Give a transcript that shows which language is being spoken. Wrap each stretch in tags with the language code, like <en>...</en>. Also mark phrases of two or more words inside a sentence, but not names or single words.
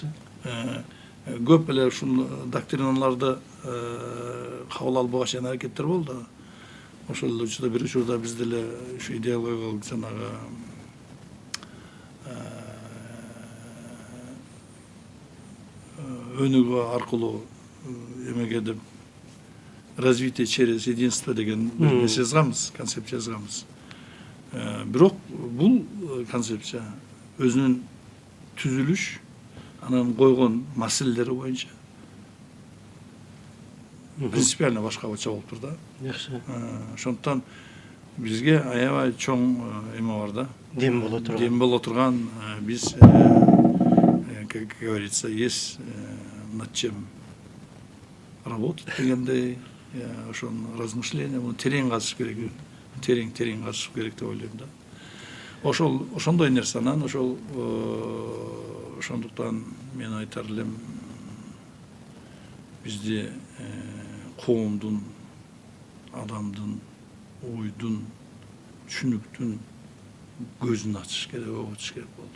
<ky>көп эле ушул доктриналарды кабыл албаган чейин аракеттер болду. Ошол учурда бир учурда биз деле ушу идеологиялык жанагы өнүгүү аркылуу эмеге деп</ky> <ru>развитие через единство</ru> <ky>деген бир нерсе жазганбыз, концепция жазганбыз. Бирок бул концепция өзүнүн түзүлүш, анан койгон маселелери боюнча принципиально башкача болуп тур да. Жакшы. Ошондуктан бизге аябай чоң эме бар да. Дем боло турган. Дем боло турган, биз,</ky> <ru>как говорится, есть над чем работать</ru> <ky>дегендей, ошон размышления, муну терең казыш керек, терең казыш керек деп ойлойм да. Ошондой нерсе, анан ошондуктан мен айтар элем, бизде коомдун, адамдын, ойдун, түшүнүктүн көзүн ачыш керек, өбүтүш керек болду.</ky>